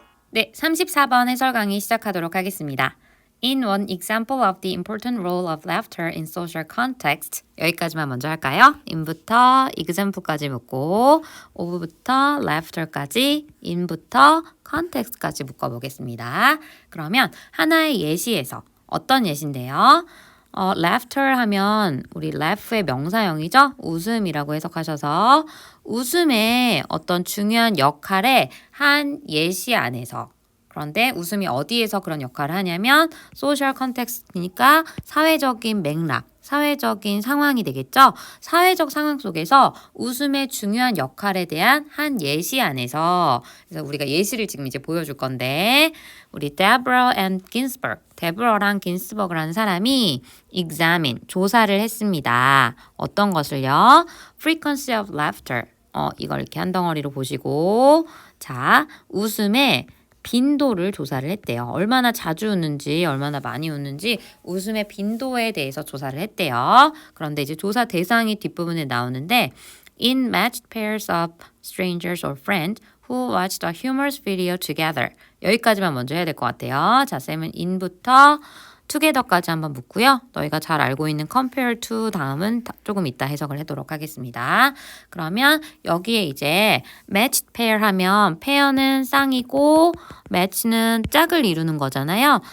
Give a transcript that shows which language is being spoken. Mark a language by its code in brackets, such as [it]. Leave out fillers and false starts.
[ko] 네, 34번 해설 강의 시작하도록 하겠습니다. [en] In one example of the important role of laughter in social context [ko] 여기까지만 먼저 할까요? in부터 example까지 묶고 of부터 laughter까지 in부터 context까지 묶어보겠습니다. 그러면 하나의 예시에서 어떤 예시인데요? laughter 하면 우리 laugh의 명사형이죠? 웃음이라고 해석하셔서 웃음의 어떤 중요한 역할의 한 예시 안에서 그런데 웃음이 어디에서 그런 역할을 하냐면 social context니까 사회적인 맥락, 사회적인 상황이 되겠죠? 사회적 상황 속에서 웃음의 중요한 역할에 대한 한 예시 안에서 그래서 우리가 예시를 지금 이제 보여줄 건데 우리 Deborah and Ginsburg, 데브러랑 긴스버그라는 사람이 examine, 조사를 했습니다. 어떤 것을요? [en] frequency of laughter. [ko] 이걸 이렇게 한 덩어리로 보시고 자, 웃음의 빈도를 조사를 했대요. 얼마나 자주 웃는지, 얼마나 많이 웃는지 웃음의 빈도에 대해서 조사를 했대요. 그런데 이제 조사 대상이 뒷부분에 나오는데 [en] In matched pairs of strangers or friends who watched a humorous video together. [ko] 여기까지만 먼저 해야 될 것 같아요. 자, 쌤은 in부터 together까지 한번 묻고요. 너희가 잘 알고 있는 compare to 다음은 조금 이따 해석을 하도록 하겠습니다. 그러면 여기에 이제 matched pair 하면 pair는 쌍이고 match는 짝을 이루는 거잖아요.